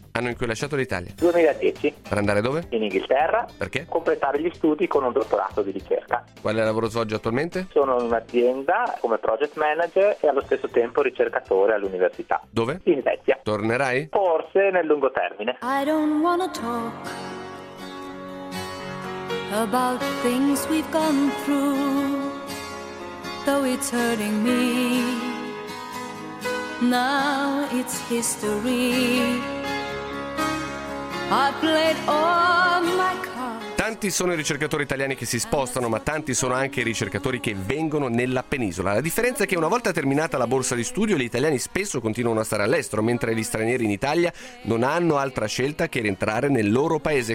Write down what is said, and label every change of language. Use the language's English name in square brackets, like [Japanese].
[Italian] Anno in cui hai lasciato l'Italia: 2010. Per andare dove? In Inghilterra. Perché? Completare gli studi con un dottorato di ricerca. Quale lavoro svolgi attualmente? Sono in un'azienda come project manager e allo stesso tempo ricercatore all'università. Dove? In Svezia. Tornerai? Forse nel lungo termine. [English] I don't wanna talk about things we've gone through. Though it's hurting me, now it's history. I played all my cards. [Italian] Tanti sono i ricercatori italiani che si spostano, ma tanti sono anche i ricercatori che vengono nella penisola. La differenza è che una volta terminata la borsa di studio, gli italiani spesso continuano a stare all'estero, mentre gli stranieri in Italia non hanno altra scelta che rientrare nel loro paese.